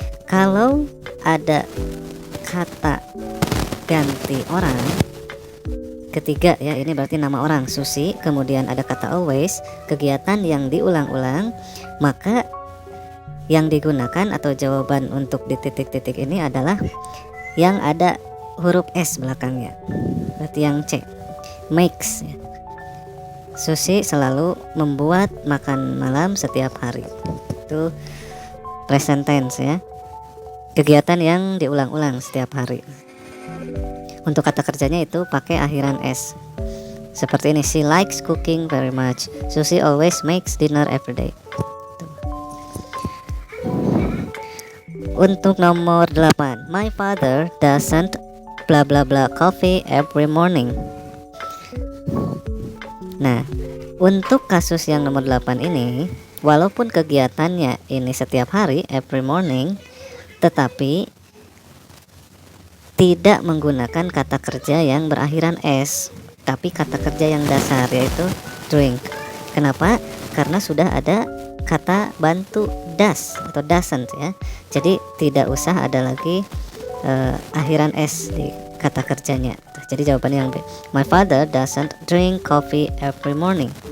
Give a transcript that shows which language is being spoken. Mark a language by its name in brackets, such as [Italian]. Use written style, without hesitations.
[Indonesian] Kalau ada kata ganti orang ketiga ya, ini berarti nama orang Susie, kemudian ada kata always, kegiatan yang diulang-ulang, maka yang digunakan atau jawaban untuk di titik-titik ini adalah yang ada huruf S belakangnya, berarti yang C, makes ya. Susie selalu membuat makan malam setiap hari. Itu present tense ya, kegiatan yang diulang-ulang setiap hari. Untuk kata kerjanya itu pakai akhiran S. Seperti ini, [English] she likes cooking very much. Susie always makes dinner every day. [Indonesian] Untuk nomor 8, [English] my father doesn't blah blah blah coffee every morning. [Indonesian] Nah, untuk kasus yang nomor 8 ini, walaupun kegiatannya ini setiap hari, [English] every morning, [Indonesian] tetapi tidak menggunakan kata kerja yang berakhiran S, tapi kata kerja yang dasar, yaitu drink. Kenapa? Karena sudah ada kata bantu does atau doesn't ya. Jadi tidak usah ada lagi akhiran S di kata kerjanya. Jadi jawabannya yang B. [English] My father doesn't drink coffee every morning.